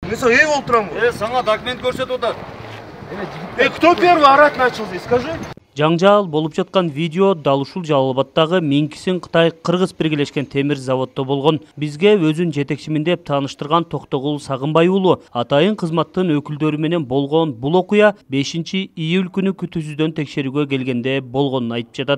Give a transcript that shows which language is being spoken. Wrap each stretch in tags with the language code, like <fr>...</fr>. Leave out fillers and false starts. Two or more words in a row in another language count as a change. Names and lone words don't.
<ky>Мен сага ей болуп турам го. Сага документ көрсөтүп атат.</ky> <ru>Кто первый орать начал здесь, скажи?</ru> <ky>Жаңжаал болуп жаткан видео дал ушул Жалал Абаддагы Минкисин Кытай Кыргыз биргелешкен темир заводдо болгон. Бизге өзүн жетекчимин деп тааныштырган Токтогул Сагынбай уулу атайын кызматтын өкүлдөрү менен болгон бул окуя 5-июль күнү күтүүсүздөн текшерүүгө келгенде болгонун айтып жатат.</ky>